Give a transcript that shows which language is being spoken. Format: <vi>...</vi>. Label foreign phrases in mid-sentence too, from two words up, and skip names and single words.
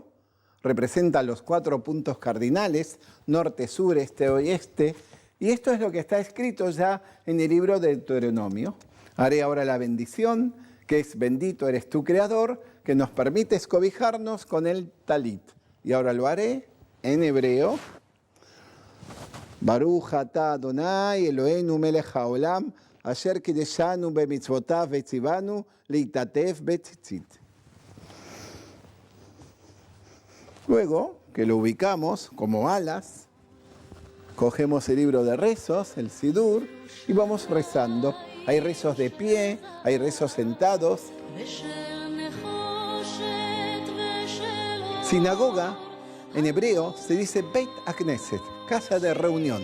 <es>Representa los 4 puntos cardinales, norte, sur, este, oeste. Y esto es lo que está escrito ya en el libro de Deuteronomio. Haré ahora la bendición, que es bendito eres tu Creador, que nos permite escobijarnos con el talit. Y ahora lo haré en hebreo.</es> <he>ברוך אתה אדוני אלוהינו מלך העולם, אשר קדשנו במצוותיו וצוונו להתעטף בציצית.</he> <es>Luego, que lo ubicamos como alas, cogemos el libro de rezos, el Sidur, y vamos rezando. Hay rezos de pie, hay rezos sentados. Sinagoga, en hebreo, se dice</es> <he>בית הכנסת,</he> <es>casa de reunión.</es>